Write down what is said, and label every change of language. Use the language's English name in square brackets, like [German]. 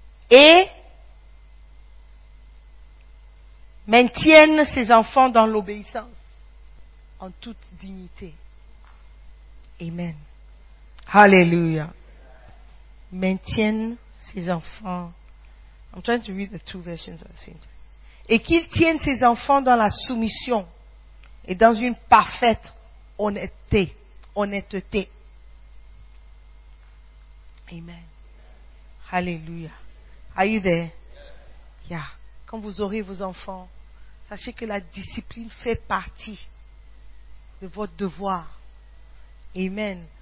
[French] Et maintienne ses enfants dans l'obéissance, en toute dignité. Amen. Alléluia. Maintienne ses enfants. [English] I'm trying to read the two versions at the same time. [French] Et qu'il tienne ses enfants dans la soumission et dans une parfaite honnêteté. Honnêteté. [English] Amen. Alléluia. Are you there? Yeah. [French] Quand vous aurez vos enfants, sachez que la discipline fait partie de votre devoir. Amen.